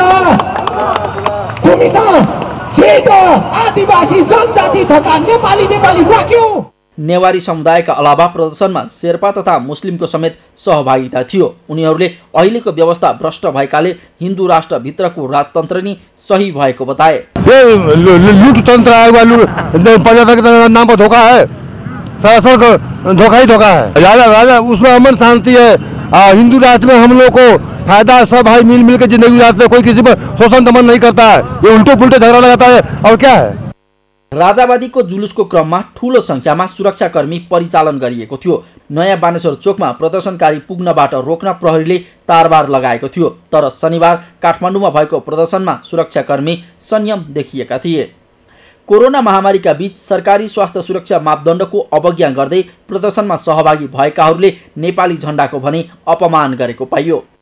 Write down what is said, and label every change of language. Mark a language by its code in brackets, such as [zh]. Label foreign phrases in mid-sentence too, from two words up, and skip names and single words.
[ne] तुमीसँग छिटो आदिवासी जनजाति धोका नेपाली राख्यो। नेवारी समुदायका अलावा प्रदर्शनमा शेर्पा तथा मुस्लिमको समेत सहभागिता थियो। उनीहरूले अहिलेको व्यवस्था भ्रष्ट भएकाले हिन्दू राष्ट्रभित्रको राजतन्त्र नि सही भएको बताए। [hi] लुटतन्त्र नाम पर धोखा है, सरासर धोखा ही धोखा है। राजा उसमें अमन शांति है, हिंदू राष्ट्र में हम लोग को फायदा, सब भाई मिल के जिंदगी गुजारते हैं, कोई किसी पर शोषण दमन नहीं करता है। ये उल्टे पुल्टे झगड़ा लगाता है और क्या है। [ne] राजावादीको जुलुसको क्रममा ठूलो संख्यामा सुरक्षाकर्मी परिचालन गरिएको थियो। नयाँ बानेश्वर चोकमा प्रदर्शनकारी पुग्नबाट रोक्न प्रहरीले तारबार लगाएको थियो। तर शनिबार काठमाडौँमा भएको प्रदर्शनमा सुरक्षाकर्मी संयम देखिएका थिए। कोरोना महामारीका बीच सरकारी स्वास्थ्य सुरक्षा मापदण्डको अवज्ञा गर्दै प्रदर्शनमा सहभागी भएकाहरूले नेपाली झण्डाको भने अपमान गरेको पाइयो।